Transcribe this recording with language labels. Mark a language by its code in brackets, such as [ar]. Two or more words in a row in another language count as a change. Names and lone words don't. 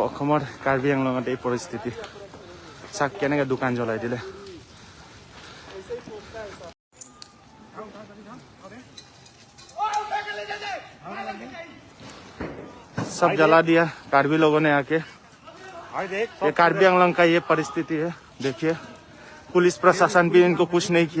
[as] অসমৰ কাৰ্বি আংলঙত এই পৰিস্থিতি চাক কেনেকৈ দোকান জ্বলাই দিলে। [hi] सब जला दिया कार्बी लोगों ने आके। ये कार्बी आंगलंग का ये परिस्थिति है। देखिए पुलिस प्रशासन भी इनको कुछ नहीं किया।